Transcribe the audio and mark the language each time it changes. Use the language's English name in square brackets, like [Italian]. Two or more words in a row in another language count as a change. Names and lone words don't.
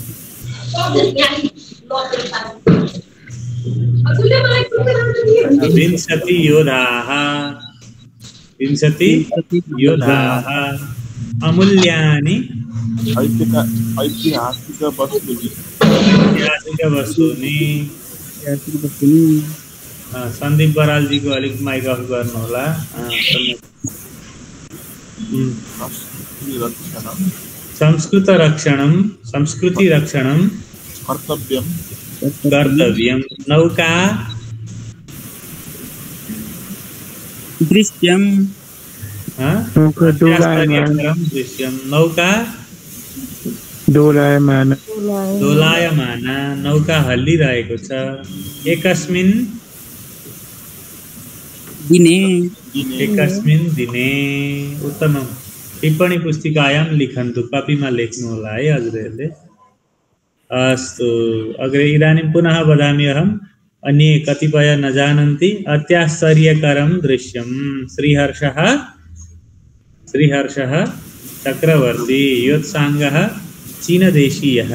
[Sanskrit] विंशति योधाः। 20 योधाः। अमूल्यानि ऐतिहासिक वस्तूनि। ऐतिहासिक वस्तूनि। [Nepali] सन्दीप बराल जी को अलिक [English] mic off [Nepali] गर्नु होला। [Sanskrit] संस्कृत रक्षणं, संस्कृति रक्षणं कर्तव्यं, कर्तव्यं। नौका दृश्यं। दृश्यं। नौका डोलायमान। [Nepali] डोलायमाना, नौका हल्लिरहेको छ। [Sanskrit] एकस्मिन् दिने। एकस्मिन् दिने। उत्तमं। टिप्पणी पुस्तिकायां लिखन्तु, [Nepali] कपीमा लेख्नु होला है हजुरहरूले। [Sanskrit] अस्तु, अग्रे इदानीं पुनः वदामि अहम्। अन्ये कतिपय न जानन्ति। अत्याश्चर्यकरं दृश्यं। श्रीहर्षः, श्रीहर्षः चक्रवर्ती। योत्साङ्गः चीनदेशीयः।